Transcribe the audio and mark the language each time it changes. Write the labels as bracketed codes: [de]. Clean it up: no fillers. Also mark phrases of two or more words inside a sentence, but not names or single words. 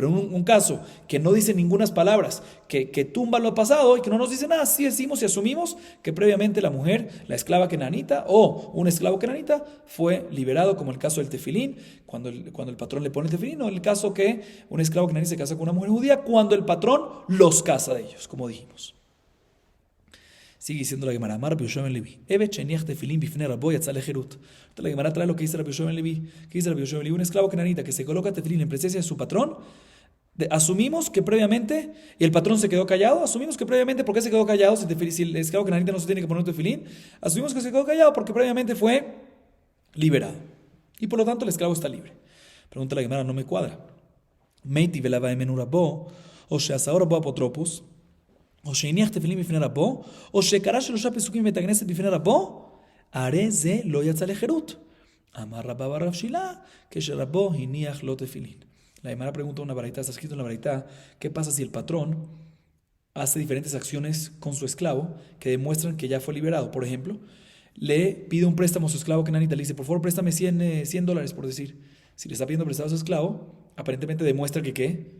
[es] Pero un caso que no dice ningunas palabras, que tumba lo pasado y que no nos dice nada, sí decimos y asumimos que previamente la mujer, la esclava kenanita o un esclavo kenanita fue liberado, como el caso del tefilín, cuando el patrón le pone el tefilín, o el caso que un esclavo kenanita se casa con una mujer judía cuando el patrón los casa de ellos, como dijimos. Sigue diciendo la Gemara, [he] אמר רבי יהושע בן לוי עבד שהניח תפילין בפני רבו יצא לחירות. [es] Entonces la Gemara trae lo que dice Rabbi Yoshua ben Levi. ¿Qué dice Rabbi Yoshua ben Levi? Un esclavo kenanita que se coloca tefilin en presencia de su patrón, asumimos que previamente, y el patrón se quedó callado, asumimos que previamente, ¿por qué se quedó callado? Si el esclavo kenanita no se tiene que poner tefilin, asumimos que se quedó callado porque previamente fue liberado. Y por lo tanto el esclavo está libre. Pregunta la Gemara, no me cuadra. [he] מי שלווה ממנו רבו או שעשאו רבו אפוטרופוס, או שהניח תפילין בפני רבו, או שקרא 3 פסוקים מבית הכנסת בפני רבו, הרי זה לא יצא לחירות. אמר רבא בר רב שילא, כשרבו הניח לו תפילין. [es] La Gemara pregunta una baraita, está escrito en la baraita, ¿qué pasa si el patrón hace diferentes acciones con su esclavo que demuestran que ya fue liberado. Por ejemplo, le pide un préstamo a su esclavo kenanita, le dice, por favor, préstame $100, por decir. Si le está pidiendo prestado a su esclavo, aparentemente demuestra que ¿qué?